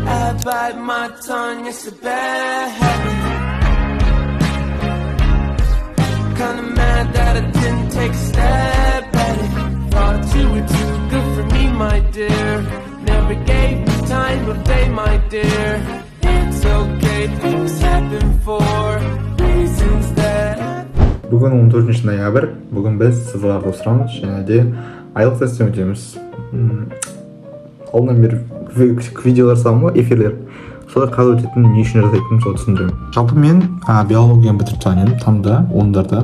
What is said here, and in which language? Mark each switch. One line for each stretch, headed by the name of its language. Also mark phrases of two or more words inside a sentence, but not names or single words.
English: bite my tongue, it's a bad habit. Kinda mad that I didn't take a step at it. Thought you were too good for me, my dear. Never gave me time of day, my dear. It's okay, things happen for reasons that.
Kazakh: Бүгін 14 ноябрь. Бүгін біз сызыларға отырамыз және де айлық тесттен өтеміз. Алдынан бері видеолар саламын ғой, эфирлер. Солай қалай өтетінін, не үшін жасайтынын соны түсіндіремін. Жалпы мен биологияны бітіріп тастаған едім, тамда, 10-дарда.